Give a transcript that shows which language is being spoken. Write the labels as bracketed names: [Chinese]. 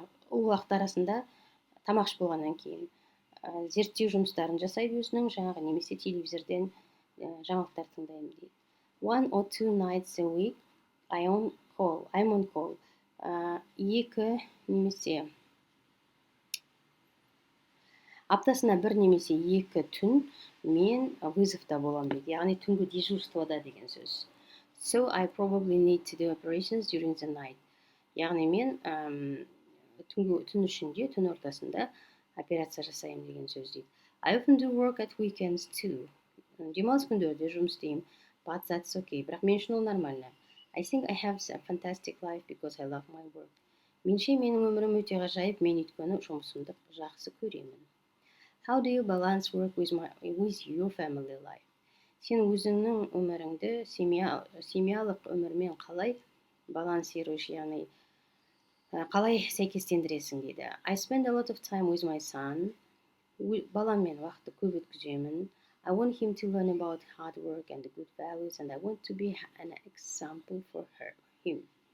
[Kazakh] Ол уақыт арасында тамақ ішіп болғаннан кейін зерттеу жұмыстарын жасайды өзінің, жаңағы немесе телевизорден жаңалықтар тыңдаймын дейді. [English] 1 or 2 nights a week I'm on call. [Kazakh] 2 немесе аптасына 1 немесе 2 түн мен вызовта боламын дейді. Яғни түнгі дежурствода деген сөз. [English] So I probably need to do operations during the night. [Kazakh] Яғни мен түн ішінде, түн ортасында операция жасаймын деген сөз дейді. [English] I often do work at weekends too. [Kazakh] Демалыс күндерде жұмыс істеймін. [English] But that's okay. [Kazakh] Бірақ мен үшін ол нормально. [English] I think I have a fantastic life because I love my work. [Kazakh] Менше менің өмірім өте ғажайып, мен өйткені жұмысымды жақсы көремін. [English] How do you balance work with your family life? [Kazakh] Сен өзіңнің өміріңді семьялық өмірмен қалай балансируешь, яғни қалай сәйкестендіресің дейді. [English] I spend a lot of time with my son. [Kazakh] Баламмен уақытты көп өткіземін. [English] I want him to learn about hard work and the good values and I want to be an example for him.